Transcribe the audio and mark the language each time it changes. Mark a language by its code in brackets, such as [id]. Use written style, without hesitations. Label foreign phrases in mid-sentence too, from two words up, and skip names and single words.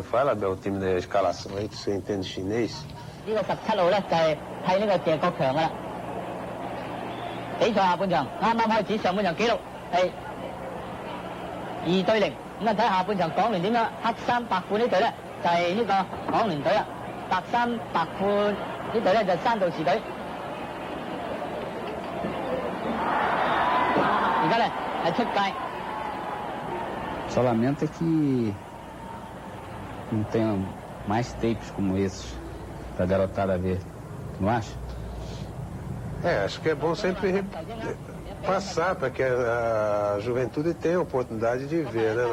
[pt] Fala, Bel, o time da escalação aí, que você entende chinês. [yue] 呢個17號咧就係睇呢個謝國強噶啦。比賽下半場啱啱開始，上半場紀錄係2-0。咁啊睇下半場港聯點樣？黑衫白褲呢隊咧就係呢個港聯隊啦，白衫白褲呢隊咧就係山道士隊。而家咧係出界。 [pt] Só lamento é que não tenha mais tapes como esses para a garotada ver, não acha? Acho que é bom sempre passar para que a juventude tenha a oportunidade de ver, né?